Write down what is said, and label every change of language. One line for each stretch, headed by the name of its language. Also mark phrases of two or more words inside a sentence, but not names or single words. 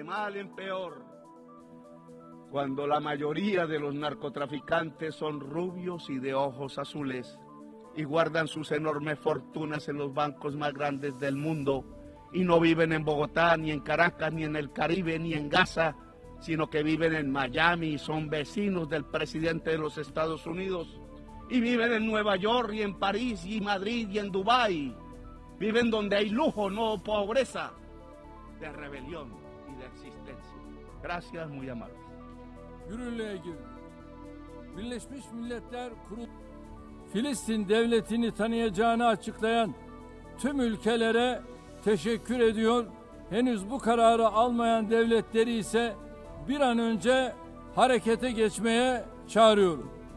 Spanish: mal en peor, cuando la mayoría de los narcotraficantes son rubios y de ojos azules y guardan sus enormes fortunas en los bancos más grandes del mundo y no viven en Bogotá, ni en Caracas, ni en el Caribe, ni en Gaza, sino que viven en Miami y son vecinos del presidente de los Estados Unidos, y viven en Nueva York y en París y Madrid y en Dubái. Viven donde hay lujo, no pobreza, de rebelión y de existencia. Gracias, muy amables.
Turkish: Yürürlüğe girdi. Birleşmiş Milletler Kurulu Filistin devletini tanıyacağını açıklayan tüm ülkelere teşekkür ediyor. Henüz bu kararı almayan devletleri ise bir an önce harekete geçmeye çağırıyorum.